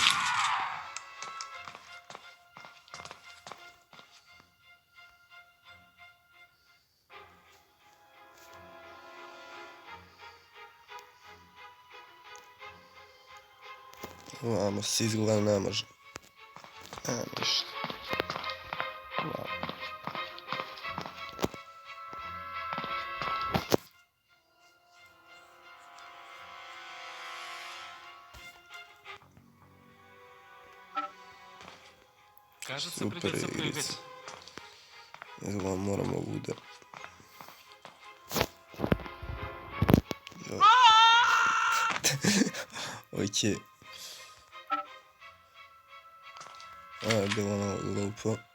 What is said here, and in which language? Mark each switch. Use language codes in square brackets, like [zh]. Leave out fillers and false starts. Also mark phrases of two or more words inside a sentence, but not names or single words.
[sr] Vamo se izgleda ne može. Ništa. [ru] Кажется, придется прыгать. [sr] Изглeda moramo uda. Okej. Je bilo malo glupo.